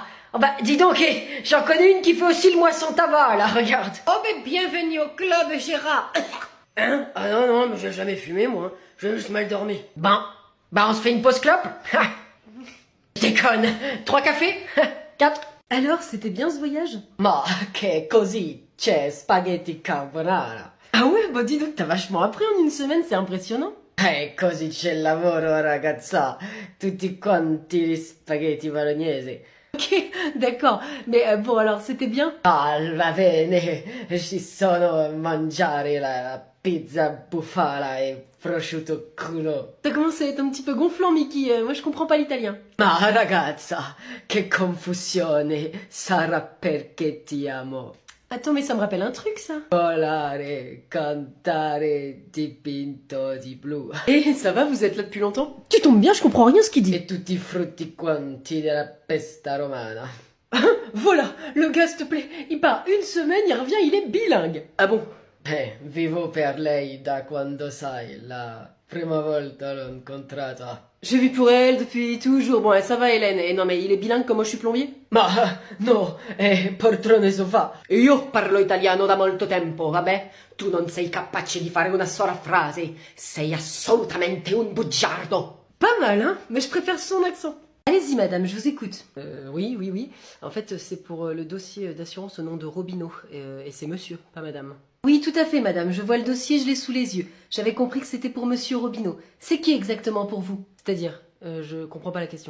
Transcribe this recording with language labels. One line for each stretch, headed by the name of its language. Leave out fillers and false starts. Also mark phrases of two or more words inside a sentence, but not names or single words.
French: Oh bah, dis donc, j'en connais une qui fait aussi le moisson tabac, là, regarde. Oh, mais bienvenue au club, Gérard. Hein? Ah non, non, mais j'ai jamais fumé, moi. J'ai juste mal dormi. Bon, bah on se fait une pause clope. Je déconne. 3 cafés? 4? Alors, c'était bien ce voyage?
Italian: Ma che così c'è spaghetti carbonara.
French: Ah ouais, bah dis donc, t'as vachement appris en une semaine, c'est impressionnant.
Italian: Così c'è il lavoro, ragazza. Tutti quanti gli spaghetti bolognesi.
French: Ok, d'accord. Mais bon, alors, c'était bien?
Italian: Ah, va bene. Ci sono mangiare la pizza bufala e prosciutto crudo.
French: T'as commencé à être un petit peu gonflant, Mickey. Moi, je comprends pas l'italien.
Italian: Ma ragazza, che confusione. Sarà perché ti amo.
French: Attends, mais ça me rappelle un truc, ça.
Italian: Volare, cantare, dipinto di blu.
French: Eh, ça va, vous êtes là depuis longtemps? Tu tombes bien, je comprends rien ce qu'il dit.
Italian: E tutti i frutti quanti della pesta romana.
French: Voilà, le gars, s'il te plaît, il part 1 semaine, il revient, il est bilingue. Ah bon?
Italian: Vivo per lei da quando sai, la prima volta l'ho incontrata.
French: J'ai vu pour elle depuis toujours. Bon, ça va, Hélène. Et non, mais il est bilingue comme moi, je suis plombier?
Italian: Ma no, poltrone sofà. Io parlo italiano da molto tempo, vabbè? Tu non sei capace di fare una sola frase. Sei assolutamente un bugiardo.
French: Pas mal, hein? Mais je préfère son accent. Allez-y, madame, je vous écoute. Oui. En fait, c'est pour le dossier d'assurance au nom de Robineau. Et c'est monsieur, pas madame. Oui, tout à fait, madame. Je vois le dossier, je l'ai sous les yeux. J'avais compris que c'était pour monsieur Robineau. C'est qui exactement pour vous? C'est-à-dire, je comprends pas la question.